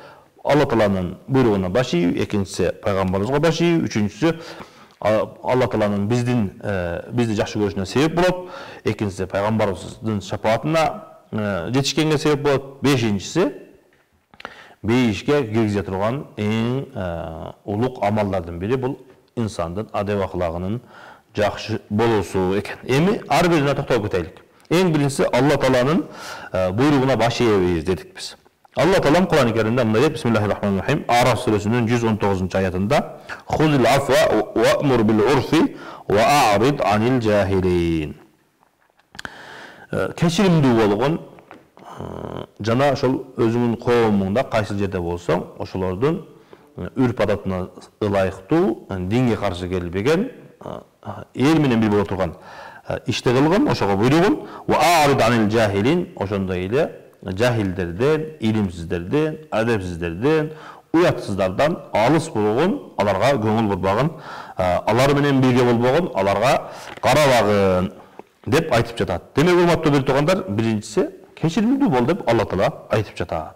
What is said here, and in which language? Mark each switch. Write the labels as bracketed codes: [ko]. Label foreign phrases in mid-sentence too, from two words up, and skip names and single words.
[ky] Биринчиси Алла Тааланын буйругуна баш ийүү, экинчиси пайгамбарыбызга баш ийүү, үчүнчүсү Алла Тааланын бизди жакшы көрүшүнө себеп болот, экинчиси пайгамбарыбыздын шапаатына жетишкенге себеп болот, бешинчиси бейишке киргизе турган эң улук амалдардын бири бул инсандын адеп аклагынын жакшы болуусу экен. Эми ар бирине токтолуп кетелик. Эң биринчиси Алла Тааланын буйругуна баш ийебиз дедик биз. Алла Таалам Кур'ан-ы Керимде мындай дейт: [ar] بسم الله الرحمن الرحيم. [ky] Араф сүрөсүнүн 119-аятында: [ar] "خذ العفو وأمر بالعرف وأعرض عن الجاهلين." [ky] Кечиримдүү болгон жана ошол өзүңүн коомуңда кайсы жерде болсоң, ошолордун үрп адатына ылайыктуу, динге каршы келбеген, эл менен бир боло турган ишти кылгын, ошого буйругун. [ar] وأعرض عن الجاهلين, [ky] ошондой эле жахилдерден, илимсиздерден, адепсиздерден, уятсыздардан алыс болгон, аларга көңүл бурбагын, алар менен бирге болбогон, аларга карабагын деп айтып жатат. Демек, урматтуу бир туугандар, биринчиси кечиримдүү бол деп Алла Таала айтып жатат.